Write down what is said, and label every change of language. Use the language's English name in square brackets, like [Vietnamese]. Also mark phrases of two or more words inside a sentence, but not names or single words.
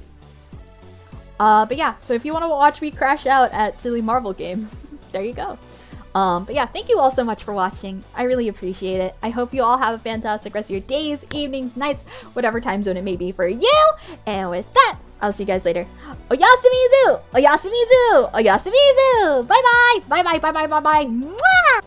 [English] But yeah, so if you want to watch me crash out at silly Marvel game, there you go. But yeah, thank you all so much for watching. I really appreciate it. I hope you all have a fantastic rest of your days, evenings, nights, whatever time zone it may be for you. And with that, I'll see you guys later. [Japanese] Oyasumi-zu! Oyasumi-zu! Oyasumi-zu! [English] Bye-bye! Bye-bye, bye-bye, bye-bye! Mwah!